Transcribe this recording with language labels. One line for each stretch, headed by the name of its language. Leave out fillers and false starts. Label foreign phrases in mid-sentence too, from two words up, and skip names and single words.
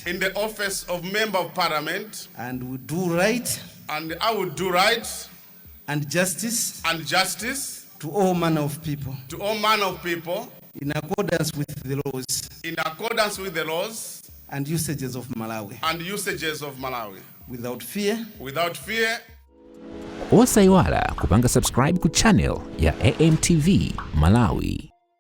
English: and will do right and and justice to all manner of people all manner of people in accordance with the laws and usages of Malawi without fear
Nyanja: Osaiwala kupanga subscribe ku channel ya AMTV Malawi.